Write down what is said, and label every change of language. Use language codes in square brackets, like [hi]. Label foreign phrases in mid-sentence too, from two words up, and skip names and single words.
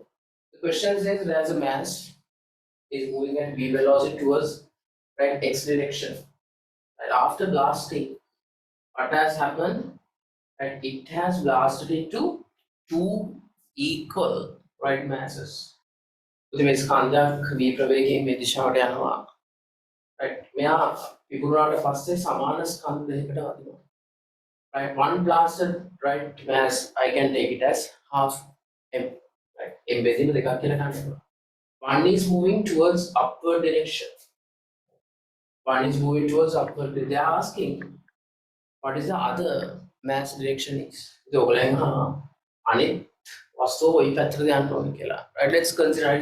[en] The question says there's a mass is moving at v velocity towards right x direction. And after blasting, what has happened? Right, it has blasted into two equal right masses. [si] So මේ ස්කන්ධයක් v ප්‍රවේගයෙන් මේ දිශාවට යනවා. Right, මෙයා විපුරාට පස්සේ සමාන ස්කන්ධ දෙකකට වදිනවා. [en] Right, one blasted right mass I can take it as half m. Right, [si] m බෙදීම දෙකක් කියලා ගන්නවා. [en] One is moving towards upward direction. One is moving towards upward. They are asking what is the other mass direction is. Right, let's consider it.